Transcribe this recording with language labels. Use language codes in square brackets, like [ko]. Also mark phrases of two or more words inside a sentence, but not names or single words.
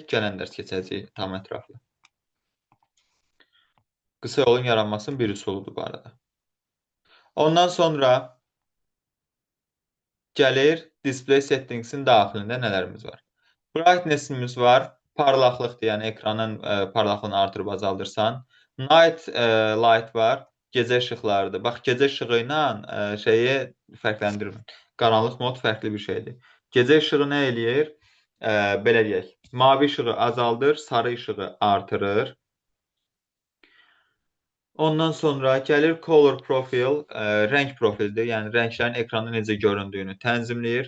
[az] Gələn dərs keçəcəyik tam ətraflı. Qısa yolun yaranmasının bir üsuludur bu arada. Ondan sonra gəlir [en] Display Settings- [az] in daxilində nələrimiz var? Brightness-imiz var. Parlaqlıqdır, yəni ekranın parlaqlığını artırıb azaldırsan. [en] Night light [az] var, gecə işıqlarıdır. Bax, gecə işığı ilə şeyi fərqləndirmir. Qaranlıq mod fərqli bir şeydir. Gecə işığı nə eləyir? Belə deyək, mavi işığı azaldır, sarı işığı artırır. Ondan sonra gəlir [en] Color Profile, [az] rəng profildir, yəni rənglərin ekranda necə göründüyünü tənzimləyir.